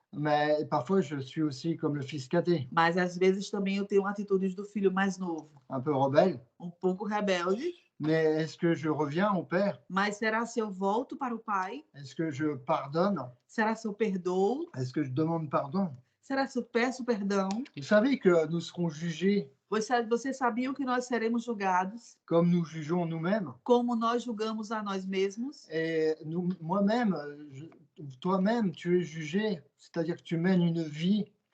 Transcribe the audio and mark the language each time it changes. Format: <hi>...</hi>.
<fr>Mais parfois, je suis aussi comme le fils cadet,</fr> <pt>Mas às vezes também eu tenho atitudes do filho mais novo,</pt> <fr>un peu rebelle.</fr> <pt>pouco rebelde.</pt> <fr>Mais est-ce que je reviens au Père?</fr> <pt>Mas será se eu volto para o pai?</pt> <fr>Est-ce que je pardonne?</fr> <pt>Será se eu perdoo?</pt> <fr>Est-ce que je demande pardon?</fr> <pt>Será se eu peço perdão?</pt> <fr>Vous savez que nous serons jugés</fr> <pt>Vocês sabiam que nós seremos julgados</pt> <fr>comme nous jugeons nous-mêmes.</fr> <pt>como nós julgamos a nós mesmos?</pt> <fr>Et moi-même, toi-même, tu es jugé, c'est-à-dire que tu mènes une vie.</fr>